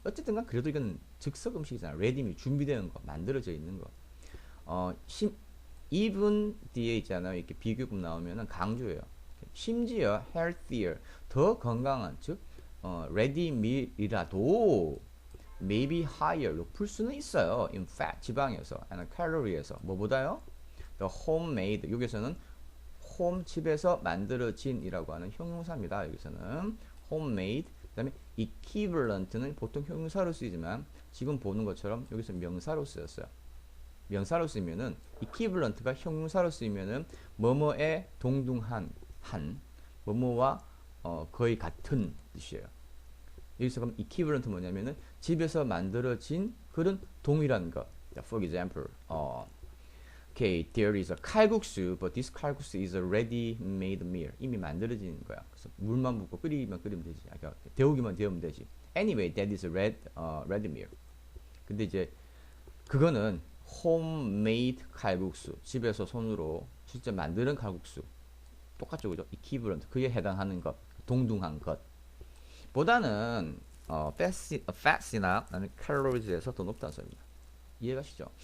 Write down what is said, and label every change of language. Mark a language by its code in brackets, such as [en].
[ko] 어쨌든 간 그래도 이건 즉석 음식이잖아. ready meal 준비되는 거, 만들어져 있는 거. even 뒤에 있잖아요. 이렇게 비교급 나오면은 강조예요. 심지어 healthier 더 건강한 즉 ready meal이라도 [en] maybe higher [ko] 높을 수는 있어요. [en] in fat [ko] 지방에서 and calorie에서 뭐보다요? [en] the homemade [ko] 여기서는 home 집에서 만들어진이라고 하는 형용사입니다. 여기서는 homemade. 그다음에 equivalent는 보통 형용사로 쓰이지만 지금 보는 것처럼 여기서 명사로 쓰였어요. 명사로 쓰이면은 equivalent가 형용사로 쓰이면은 뭐뭐에 동등한 한 뭐뭐와 거의 같은 뜻이에요. 여기서 그럼 equivalent 뭐냐면은 집에서 만들어진 그런 동일한 것. [en] For example, okay, there is a 칼국수, but this 칼국수 is a ready-made meal. [ko] 이미 만들어진 거야. 그래서 물만 붓고 끓이면 되지. 그러니까 데우기만 데우면 되지. [en] Anyway, that is a ready meal. [ko] 근데 이제 그거는 homemade 칼국수, 집에서 손으로 실제 만드는 칼국수. 똑같죠, 그죠? equivalent, 그에 해당하는 것, 동등한 것. 보다는 fat이나 아니면 calories에서 더 높다는 소리입니다. 이해가시죠?